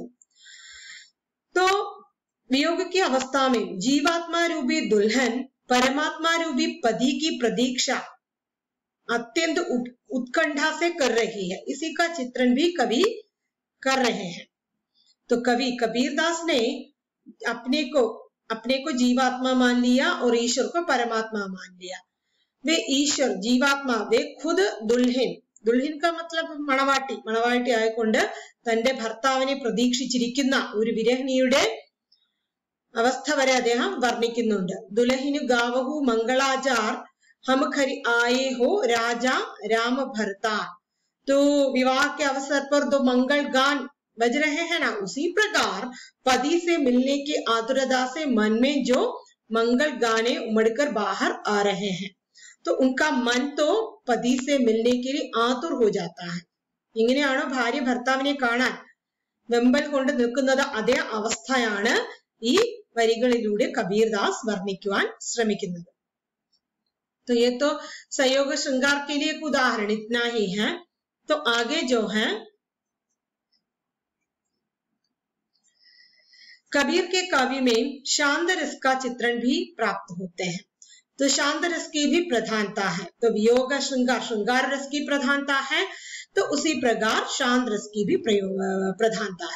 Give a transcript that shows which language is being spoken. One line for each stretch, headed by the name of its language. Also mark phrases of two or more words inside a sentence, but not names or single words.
Hindi: तो वियोग की अवस्था में जीवात्मा रूपी दुल्हन परमात्मा रूपी पति की प्रतीक्षा अत्यंत उत्कंठा से कर रही है, इसी का चित्रण भी कवि कर रहे हैं। तो कवि कबीरदास ने अपने को जीवात्मा मान लिया और ईश्वर को परमात्मा मान लिया। वे ईश्वर जीवात्मा वे खुद दुल्हन, दुल्हन का मतलब
Malayalam: മണവാട്ടി, മണവാട്ടി ആയിക്കൊണ്ട് തന്റെ ഭർത്താവിനെ പ്രതീക്ഷിച്ചിരിക്കുന്ന ഒരു വിരഹിണിയുടെ അവസ്ഥ വരെ അദ്ദേഹം വർണ്ണിക്കുന്നുണ്ട്।
Hindi: दुल्हिनु गावहु मंगलाचार हम खरी आए हो राजा राम भरतार। तो विवाह के अवसर पर दो मंगल गान बज रहे हैं ना, उसी प्रकार पति से मिलने की आतुरता से मन में जो मंगल गाने उमड़कर बाहर आ रहे हैं, तो उनका मन तो पति से मिलने के लिए आतुर हो जाता है।
Malayalam: ഇങ്ങനെയാണോ ഭാര്യ ഭർത്താവിനെ കാണാൻ വെമ്പൽ കൊണ്ട് നിൽക്കുന്നത്, അതേ അവസ്ഥയാണ് ഈ വരികളിലൂടെ കബീർദാസ് വർണ്ണിക്കുവാൻ ശ്രമിക്കുന്നത്।
Hindi: तो ये तो संयोग श्रृंगार के लिए एक उदाहरण इतना ही है। तो आगे जो है कबीर के काव्य में शांत रस का चित्रण भी प्राप्त होते हैं। तो शांत रस की भी प्रधानता है। तो वियोग श्रृंगार, श्रृंगार रस की प्रधानता है, तो उसी प्रकार शांत रस की भी प्रधानता है।